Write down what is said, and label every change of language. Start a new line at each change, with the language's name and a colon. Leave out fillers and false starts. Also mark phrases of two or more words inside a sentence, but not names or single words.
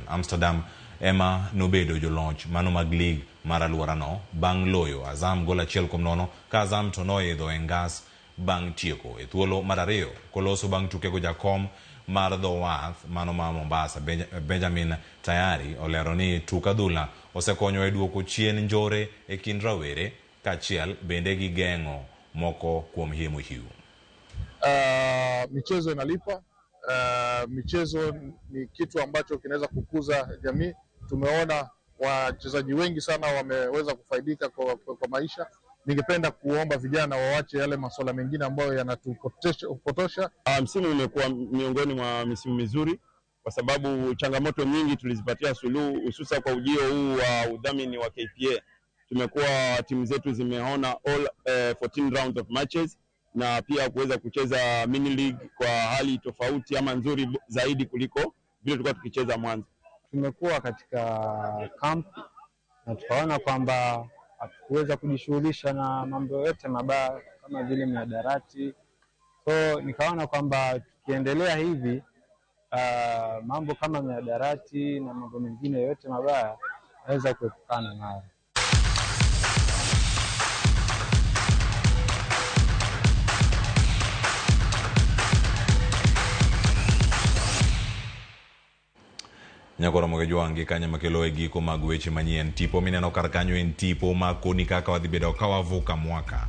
Luo (Kenya and Tanzania): Amsterdam ema nobedo joloch mano mag lig mar alworano bang' loyo Azam gol 1-0 ka Azam to noidho e ngas bang' tieko e thuolo mar ariyo koloso bang' tukego jakom mar The Wath mano ma Mombasa Benjamin Tayari olero ni tuk adhula osekonyo e duoko chien njore e kind rawere kachiel bende gi geng'o moko kuom hiemo hiu.
Swahili: Michezo inalipa. Michezo ni kitu ambacho kinaweza kukuza jamii. Tumeona wachezaji wengi sana wameweza kufaidika kwa maisha. Ningependa kuomba vijana waache yale masuala mengine ambayo yanatupotosha. Msimu umekuwa miongoni mwa misimu mizuri kwa sababu changamoto nyingi tulizipatia suluhu hususa kwa ujio huu wa udhamini wa KPA. tumekuwa timu zetu zimeona
English: all 14 rounds of matches
Swahili: na pia kuweza kucheza
English: mini league
Swahili: kwa hali tofauti ama nzuri zaidi kuliko vile tulikuwa tukicheza mwanzo. Tumekuwa katika camp na tukaona kwamba hatukuweza kujishughulisha na mambo yote mabaya kama vile mihadarati. So nikaona kwamba tukiendelea hivi mambo kama mihadarati na mambo mengine yote mabaya naweza kuepukana nayo.
Luo (Kenya and Tanzania): Nyakora mogejwangi kanya makelo e giko mag weche manyien tipo mineno kar kanyo en tipo makoni kaka wadhi bedo ka wavuka mwaka.